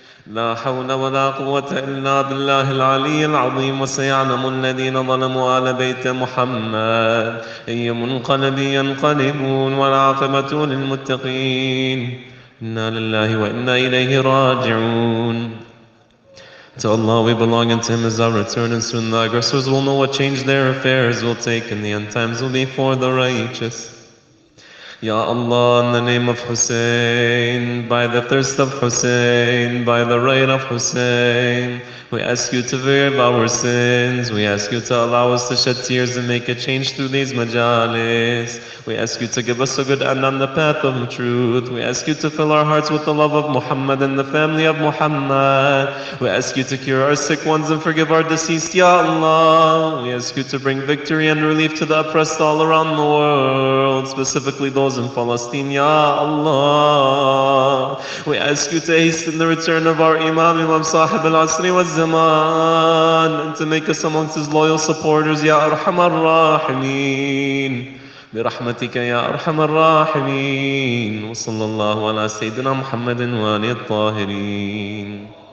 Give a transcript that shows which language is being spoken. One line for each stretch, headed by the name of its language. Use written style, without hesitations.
Arabic: لا حول ولا قوة إلا بالله العلي العظيم. وسيعلم الذين ظلموا آل بيت محمد أي منقلب ينقلبون والعاقبة للمتقين. إنا لله وإنا إليه راجعون.
English: To Allah we belong, and to Him is our return, and soon the aggressors will know what change their affairs will take, and the end times will be for the righteous. Ya Allah, in the name of Hussein, by the thirst of Hussein, by the right of Hussein, we ask you to forgive our sins. We ask you to allow us to shed tears and make a change through these majalis. We ask you to give us a good end on the path of truth. We ask you to fill our hearts with the love of Muhammad and the family of Muhammad. We ask you to cure our sick ones and forgive our deceased, Ya Allah. We ask you to bring victory and relief to the oppressed all around the world, specifically those in Palestine, Ya Allah. We ask you to hasten the return of our Imam Sahib al-Asri wa Zaman, and to make us amongst his loyal supporters, Ya Arhamar Rahimeen.
Arabic: برحمتك يا أرحم الراحمين. وصلى الله على سيدنا محمد وآله الطاهرين.